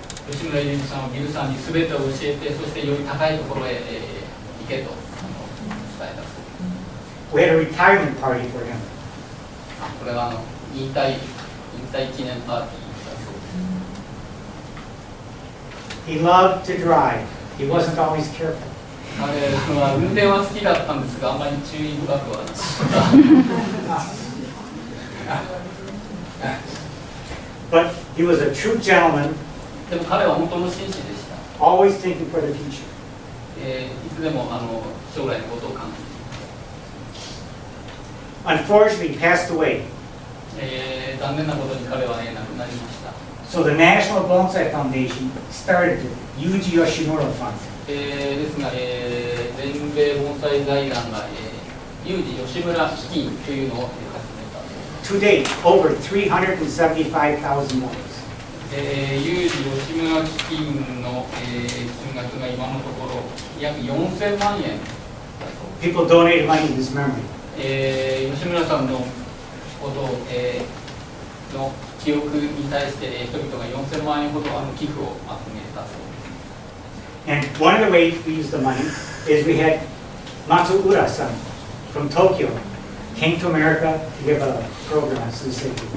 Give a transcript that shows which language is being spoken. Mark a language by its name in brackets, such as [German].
[Japanese] 吉村秀美さんはビルさんに全てを教えて、そしてより高いところへ行けと伝えたそうです。 [English] We had a retirement party for him. [Japanese] これは引退記念パーティーだそうです。 [English] He loved to drive. He wasn't always careful. [Japanese] 彼は運転は好きだったんですが、あんまり注意深くはなかった。 [English] But he was a true gentleman, [Japanese] でも彼は本当の紳士でした。 [English] always thinking for the future. [Japanese] いつでも将来のことを考えて。 [English] Unfortunately, he passed away. [Japanese] 残念なことに彼は亡くなりました。 [English] So the National Bonsai Foundation started the Yuji Yoshimura Fund. [Japanese] ですが、全米盆栽財団が、有事吉村基金というのを始めた。 [English] To date, over $375,000. [Japanese] 有事吉村基金の、金額が今のところ約4000万円だそうです。 [English] People donated money in his memory. [Japanese] 吉村さんのことを、の記憶に対して、人々が4000万円ほど寄付を集めたそうです。 [English] And one of the ways we used the money is we had Matsuura-san from Tokyo came to America to give a program on Suseki.